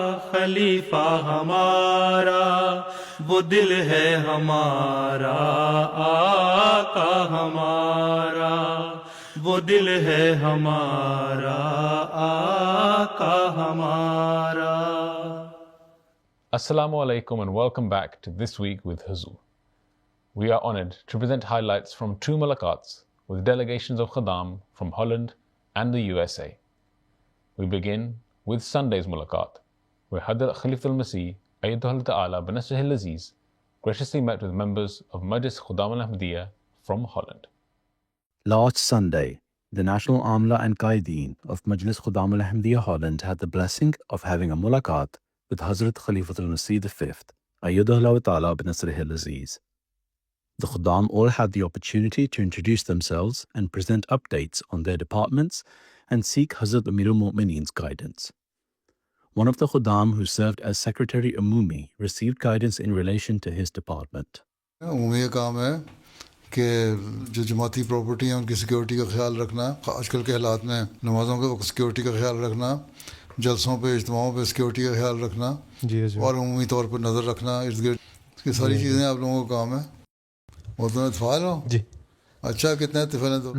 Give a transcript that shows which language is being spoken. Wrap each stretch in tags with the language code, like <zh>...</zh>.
<ur>خلیفہ ہمارا، وہ دل ہے ہمارا آقا ہمارا، وہ دل ہے ہمارا آقا ہمارا۔</ur> <en>Assalamu alaikum and welcome back to This Week with Huzur. We are honored to present highlights from two mulaqats with delegations of Khadam from Holland and the USA. We begin with Sunday's mulaqat, where Hadrat Khalifatul Masih Ayyadahullah Ta'ala Banasrihil Aziz graciously met with members of Majlis Khudam al-Ahmadiyya from Holland. Last Sunday, the National Amla and Qaideen of Majlis Khudam al-Ahmadiyya Holland had the blessing of having a mulaqat with Hazrat Khalifatul Masih V, Ayyadahullah Ta'ala Banasrihil Aziz. The Khudam all had the opportunity to introduce themselves and present updates on their departments and seek Hazrat Amirul Mu'mineen's guidance. One of the Khudam who served as Secretary Umumi received guidance in relation to his department.</en> <ur>عمومی کام ہے کہ جو جماعتی property ہیں ان کی security کا خیال رکھنا، آج کل کے حالات میں نمازوں کے وقت سیکیورٹی کا خیال رکھنا، جلسوں پہ اجتماعوں پہ سیکیورٹی کا خیال رکھنا، اور عمومی طور پر نظر رکھنا ارد گرد، یہ ساری چیزیں آپ لوگوں کا کام ہے۔ وہ تمہیں اتفاق ہو؟ جی۔ اچھا، کتنے اتفاق ہیں؟ تو</ur>